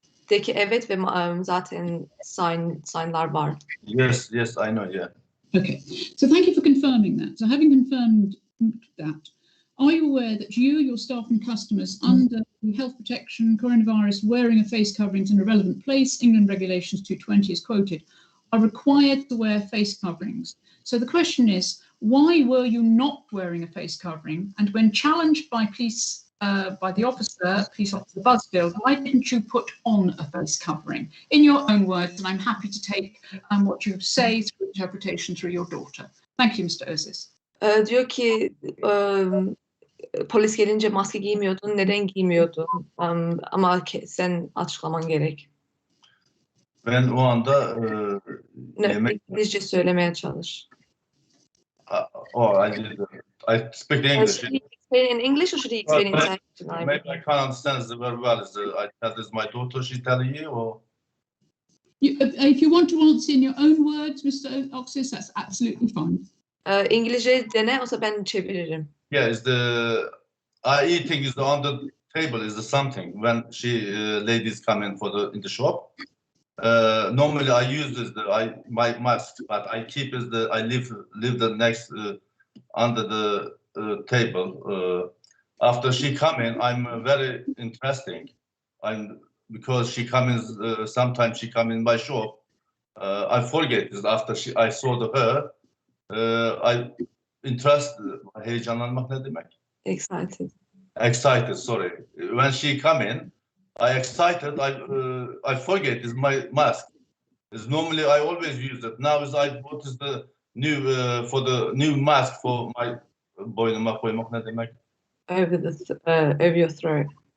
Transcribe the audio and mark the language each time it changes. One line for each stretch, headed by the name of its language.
Turkish: De ki evet ve zaten signlar var.
English: Yes, yes, I know, yeah. Okay, so thank you for confirming that. So having confirmed that, are you aware that you, your staff and customers under the health protection, coronavirus, wearing of face coverings in a relevant place, England Regulations 220 is quoted, are required to wear face coverings? So the question is, why were you not wearing a face covering? And when challenged by the police officer Busfield, why didn't you put on a face covering? In your own words, and I'm happy to take what you say through interpretation through your daughter. Thank you, Mr. Özes.
Turkish: Diyor ki polis gelince maske giymiyordun, neden giymiyordun? Ama sen açıklaman gerek. Ben o anda İngilizce söylemeye çalış.
English: I speak English. Should he explain in English or should he explain in Turkish? Maybe I can't understand the very well. I tell this my daughter, she telling you, or? If you want to answer in your own words, Mr. Oxis, that's absolutely fine.
Turkish: İngilizce dene, olsa ben çeviririm.
English: Yeah, I eating is on the table is the something when ladies come in in the shop. Normally I use my mask, but I keep I leave the next under the table. After she come in, I'm very interesting. Because she comes sometimes she come in my shop. I forget this after I saw her.
Turkish: I heyecanlanmak ne demek?
English: Excited, sorry. When she come in, I excited. I forget is my mask. Normally I always use it. Now I bought the new for the new mask for my
Turkish: boynuma koymak ne demek?
English: Over your throat.